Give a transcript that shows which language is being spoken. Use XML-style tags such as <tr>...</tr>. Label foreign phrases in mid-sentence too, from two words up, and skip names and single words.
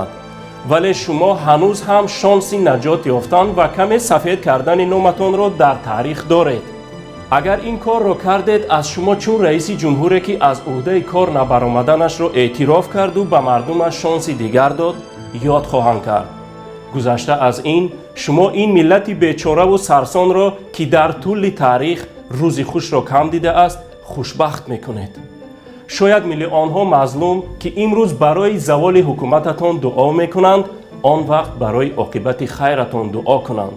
<fa>ولی شما هنوز هم شانس نجات یافتن و کمی سفید کردن نامتان را در تاریخ دارید. اگر این کار را کردید از شما چون رئیس جمهوری که از عهده کار نبرآمدنش را اعتراف کرد و به مردمش شانس دیگر داد یاد خواهند کرد.</fa> <tg>гузашта аз ин шумо ин миллати бечораву сарсонро ки дар тӯли таърих рӯзи хушро кам дидааст хушбахт мекунед. шояд миллионҳо мазлум ки имрӯз барои заволи ҳукумататон дуо мекунанд он вақт барои оқибати хайратон дуо кунанд.</tg>